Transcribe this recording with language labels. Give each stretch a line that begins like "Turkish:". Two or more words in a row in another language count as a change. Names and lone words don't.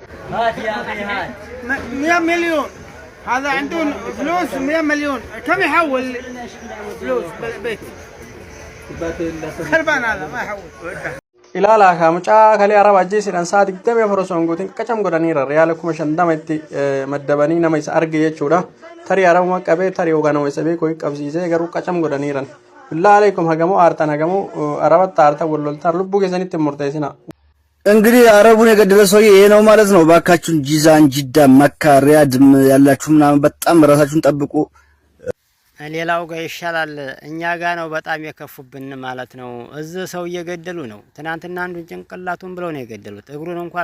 Arabic: هات يا اخي هات 100 مليون هذا عندهم فلوس 100 مليون كم يحول فلوس بالبيت خربان هذا ما يحول
Oromo: ilaala mucaa kalee araba ajjeesiidhaan sa'a 24 osoo hin guutin qacam godhaniira riyaala 50 itti maddabanii nama isa arge jechuudha tarii arabuma qabee tarii hooganamu isa beekuu qabsiisee garuu qacam godhaniiran
Arabic: بالله عليكم
Oromo: hagamoo aartan hagamoo arabatta aartan walloltaan lubbuu keessanitti murteessina
Amharic: እንግዲህ አረቡን የገደለ ሰውዬ ይሄ ነው ማለት ነው። ባካችሁን ጂዛን፣ ጅዳ፣ መካ፣ ሪያድ ያላችሁ ምናምን በጣም ራሳችሁን ጠብቁ። ሌላው ጋር ይሻላል እኛ ጋር ነው በጣም የከፉብን ማለት ነው። እዚህ ሰው እየገደሉ ነው። ትናንትና አንዱን ጭንቅላቱን ብለው ነው የገደሉት። እግሩን እንኳን